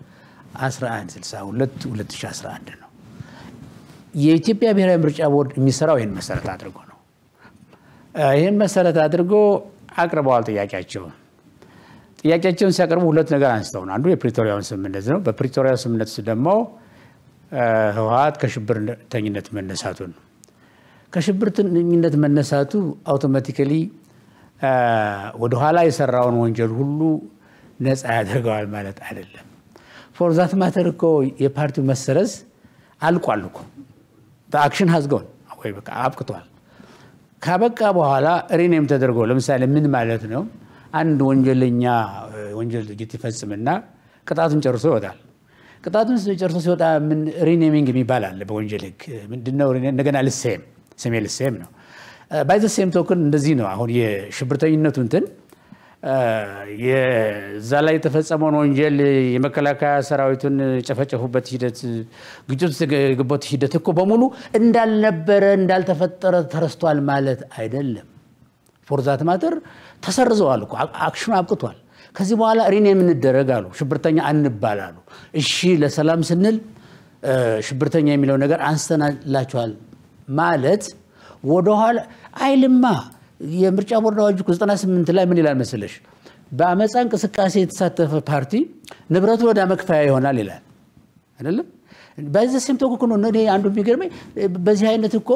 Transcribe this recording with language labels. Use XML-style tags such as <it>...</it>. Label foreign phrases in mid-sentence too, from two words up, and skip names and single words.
<am>1162 2011 ነው የኢትዮጵያ ብሔራዊ ምርጫ ቦርድ የሚሰራው ይሄን መሰረት አድርጎ ነው ይሄን መሰረት አድርጎ አቅርበዋል ጥያቄያቸውን ሲያቀርቡ ሁለት ነገር አንስተው ነው አንዱ የፕሪቶሪያው ስምምነት ነው በፕሪቶሪያው ስምምነት ደግሞ ህወሓት ከሽብርተኝነት መነሳቱ አውቶማቲካሊ ወደ ኋላ የሰራውን ወንጀል ሁሉ ነፃ ያደርገዋል ማለት አይደለም</am> <en>for that matter</en> <am>እኮ የፓርቲው መሰረዝ አልቋል እኮ</am> <en>the action has gone</en> <am>ወይ በቃ አብቅቷል ካበቃ በኋላ ሪኔም ተደርጎ ለምሳሌ ምን ማለት ነው አንድ ወንጀለኛ ወንጀል ይፈጽምና ቅጣቱን ጨርሶ ይወጣል ቅጣቱን ጨርሶ ሲወጣ ምን ሪኔሚንግ የሚባል አለ በወንጀል ህግ ምንድነው እንደገና ልሰም ነው</am> <en>by the same token</en> <am>እንደዚህ ነው አሁን የሽብርተኝነቱ እንትን የዛላይ ተፈጸመው ወንጀል የመከላከያ ሰራዊቱን ጨፈጨፉበት ሂደት ግጭት የገቡት ሂደት እኮ በሙሉ እንዳልነበረ እንዳልተፈጠረ ተረስቷል ማለት አይደለም</am> <en>for that matter</en> <am>ተሰርዘዋል እኮ አክሽኑ አብቅቷል ከዚህ በኋላ ሪኔም እንደረጋሉ ሽብርተኛ አንባላሉ እሺ ለሰላም ስንል ሽብርተኛ የሚለው ነገር አንስተናላችኋል ማለት ወደ ኋላ አይልማ የምርጫ ቦርድ አዋጅ 98 ላይ ምን ይላል መሰለሽ በአመፃ እንቅስቃሴ የተሳተፈ ፓርቲ ንብረቱ ወደ መክፈያ ይሆናል ይላል አይደለም በዚህ ሲምቶኩ ነው እኔ አንዱ የሚገርመኝ በዚህ አይነት እኮ</am>